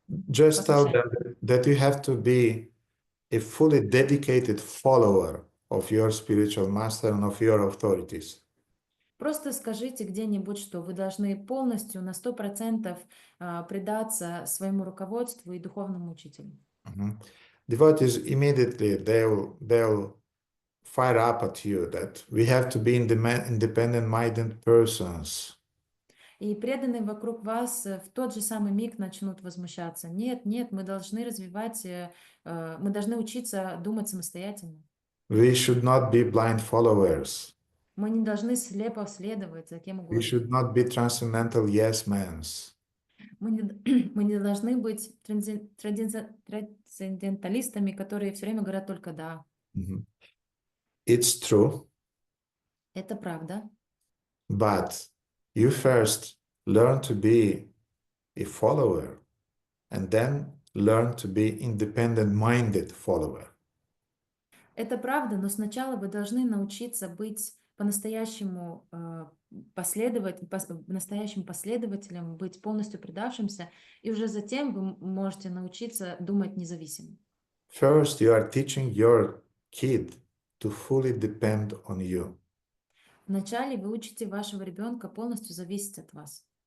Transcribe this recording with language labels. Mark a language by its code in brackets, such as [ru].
[en] Just tell them that you have to be a fully dedicated follower of your spiritual master and of your authorities. [ru] Просто скажите где-нибудь, что вы должны полностью на 100% предаться своему руководству и духовному учителю. [en] Devotees immediately they'll fire up at you that we have to be independent-minded persons. [ru] И преданные вокруг вас в тот же самый миг начнут возмущаться. Нет, мы должны развивать, мы должны учиться думать самостоятельно. [en] We should not be blind followers. [ru] Мы не должны слепо следовать за кем [en] We [ru] угодно. [en] should not be transcendental yes-men. [ru] Мы не должны быть трансценденталистами, которые все время говорят только «да». [en] It's true. [ru] Это правда. [en] But you first learn to be a follower and then learn to be independent-minded follower. [ru] Это правда, но сначала вы должны научиться быть по-настоящему настоящим последователем, быть полностью предавшимся, и уже затем вы можете научиться думать независимо. [en] First, you are teaching your kid to fully depend on you. [ru] Вначале вы учите вашего ребенка полностью зависеть от вас.